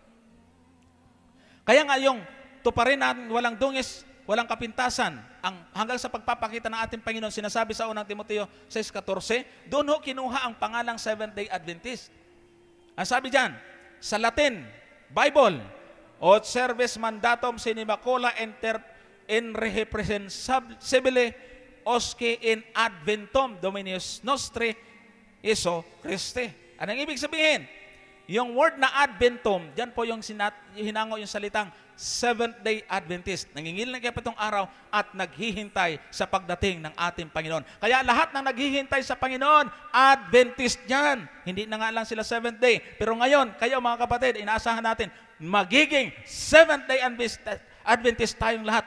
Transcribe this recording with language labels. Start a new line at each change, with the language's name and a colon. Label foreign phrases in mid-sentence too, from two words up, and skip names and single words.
Filipino: Kaya nga yung tuparin natin, walang dungis, walang kapintasan, hanggang sa pagpapakita ng ating Panginoon, sinasabi sa unang Timoteo 6:14, doon ho kinuha ang pangalang Seventh-day Adventist. Ang sabi dyan, sa Latin, Bible,
Latin: Od servis mandatum sine macula in reprehensibile osque in adventum Dominus nostri Iso Christi.
Filipino: Anong ibig sabihin? Yung word na adventum, dyan po yung hinango yung salitang Seventh-day Adventist. Nangingil na kaya itong araw at naghihintay sa pagdating ng ating Panginoon. Kaya lahat ng naghihintay sa Panginoon, Adventist yan. Hindi na nga lang sila Seventh Day. Pero ngayon, kayo mga kapatid, inaasahan natin, magiging Seventh-day Adventist tayong lahat.